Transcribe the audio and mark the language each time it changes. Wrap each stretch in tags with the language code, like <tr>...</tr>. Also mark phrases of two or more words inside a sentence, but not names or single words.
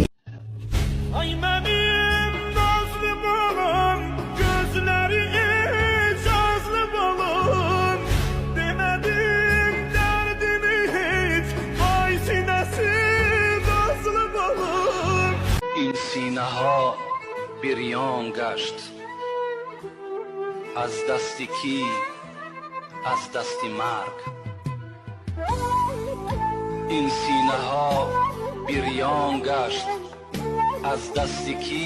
<az>Ay benim nazlı balım, gözleri icazlı balım. Demedim derdini hiç, ay sinesi nazlı balım.</az> <fa>این سینه ها بریان گشت از دست کی؟ از دست مرگ. این سینه ها بریان گشت از دست کی؟</fa>